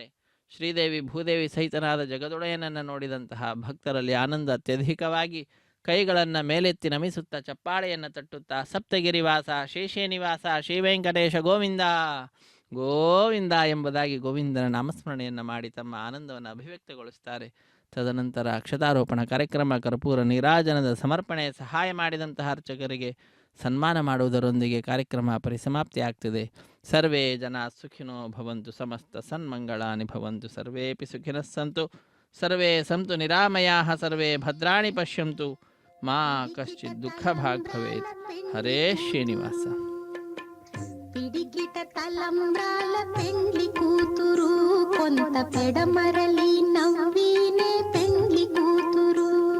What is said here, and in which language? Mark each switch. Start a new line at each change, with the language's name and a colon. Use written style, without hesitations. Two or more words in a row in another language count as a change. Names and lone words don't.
Kannada: ಶ್ರೀದೇವಿ ಭೂದೇವಿ ಸಹಿತನಾದ ಜಗದೊಡೆಯನನ್ನು ನೋಡಿದಂತಹ ಭಕ್ತರಲ್ಲಿ ಆನಂದ ಅತ್ಯಧಿಕವಾಗಿ ಕೈಗಳನ್ನು ಮೇಲೆತ್ತಿ ನಮಿಸುತ್ತಾ ಚಪ್ಪಾಳೆಯನ್ನು ತಟ್ಟುತ್ತಾ ಸಪ್ತಗಿರಿವಾಸ ಶೇಷೇ ನಿವಾಸ ಶ್ರೀವೆಂಕಟೇಶ ಗೋವಿಂದ ಗೋವಿಂದ ಎಂಬುದಾಗಿ ಗೋವಿಂದನ ನಾಮಸ್ಮರಣೆಯನ್ನು ಮಾಡಿ ತಮ್ಮ ಆನಂದವನ್ನು ಅಭಿವ್ಯಕ್ತಗೊಳಿಸ್ತಾರೆ. ತದನಂತರ ಅಕ್ಷತಾರೋಪಣ ಕಾರ್ಯಕ್ರಮ, ಕರ್ಪೂರ ನೀರಾಜನದ ಸಮರ್ಪಣೆ, ಸಹಾಯ ಮಾಡಿದಂತಹ ಅರ್ಚಕರಿಗೆ ಸನ್ಮಾನ ಮಾಡುವುದರೊಂದಿಗೆ ಕಾರ್ಯಕ್ರಮ ಪರಿಸಮಾಪ್ತಿಯಾಗ್ತದೆ.
Sanskrit: ಸರ್ವೇ ಜನ ಸುಖಿನೋ ಭವಂತು, ಸಮಸ್ತ ಸನ್ಮಂಗಳಾನಿ ಭವಂತು, ಸರ್ವೇಪಿ ಸುಖಿನಃ ಸಂತು, ಸರ್ವೇ ಸಂತು ನಿರಾಮಯಾಃ, ಸರ್ವೇ ಭದ್ರಾಣಿ ಪಶ್ಯಂತು, ಮಾ ಕಶ್ಚಿತ್ ದುಃಖ ಭಾಗ್ ಭವೇತ್. ಹರೇ ಶ್ರೀನಿವಾಸ.
Telugu: పిడికిట తలంబ్రాల పెండ్లి కూతురు, కొంత పెడమరలి నవ్వీనే పెండ్లి కూతురు.